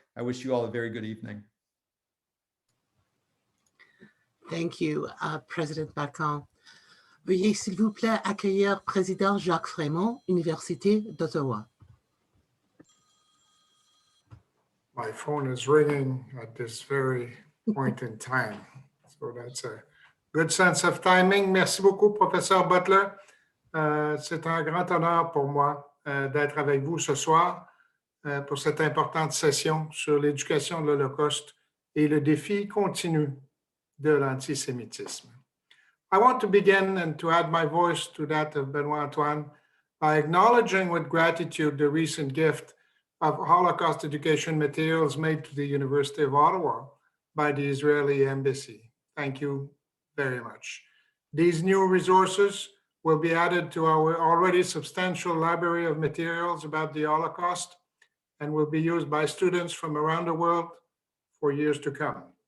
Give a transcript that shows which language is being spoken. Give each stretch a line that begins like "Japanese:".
English: I wish you all a very good evening. Thank you, President Bacon.
French: Veuillez s'il vous plaît accueillir Président Jacques Frémont, Université d'Ottawa.
English: My phone is ringing at this very point in time. So that's a good sense of timing.
French: Merci beaucoup, Professeur Butler. C'est un grand honneur pour moi d'être avec vous ce soir pour cette importante session sur l'éducation de l'Holocauste et le défi continu de l'antisémitisme.
English: I want to begin and to add my voice to that of Benoit Antoine by acknowledging with gratitude the recent gift of Holocaust education materials made to the University of Ottawa by the Israeli Embassy. Thank you very much. These new resources will be added to our already substantial library of materials about the Holocaust and will be used by students from around the world for years to come.